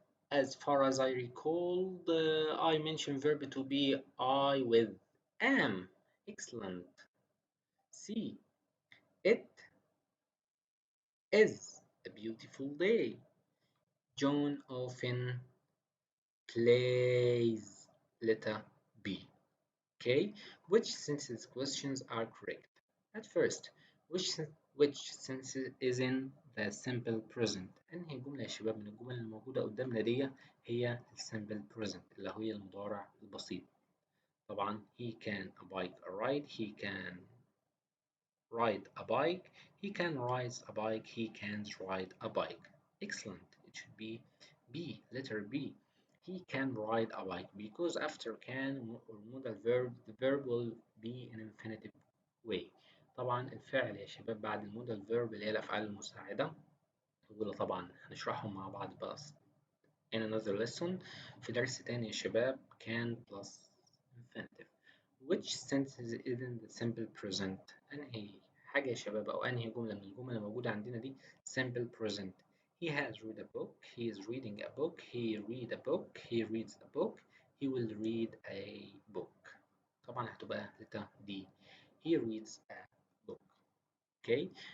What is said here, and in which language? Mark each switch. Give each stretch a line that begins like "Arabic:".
English: As far as I recall, I mentioned verb to be I with am. Excellent. C. It is a beautiful day. John often plays letter B. Okay, which senses questions are correct? At first, which sense is in the simple present؟
Arabic: أنهي جملة يا شباب من الجمل الموجودة قدامنا دي هي simple present اللي هي المضارع البسيط.
English: طبعا he can a bike a ride, he can ride a bike, he can ride a bike, he can't ride a bike. Excellent. It should be B, letter B. He can ride a bike because after can or modal verb the verb will be in infinitive way.
Arabic: طبعا الفعل يا شباب بعد المودال verb اللي هي الأفعال المساعدة ودول طبعا هنشرحهم مع بعض بس
English: in another lesson
Arabic: في درس تاني يا شباب
English: can plus infinitive. Which sentence is in the simple present؟
Arabic: أنهي حاجة يا شباب أو أنهي جملة من الجمل الموجودة عندنا دي
English: simple present؟ He has read a book, he is reading a book, he read a book, he reads a book, he will read a book.
Arabic: طبعا هتبقى
English: letter D. He reads a book. Okay.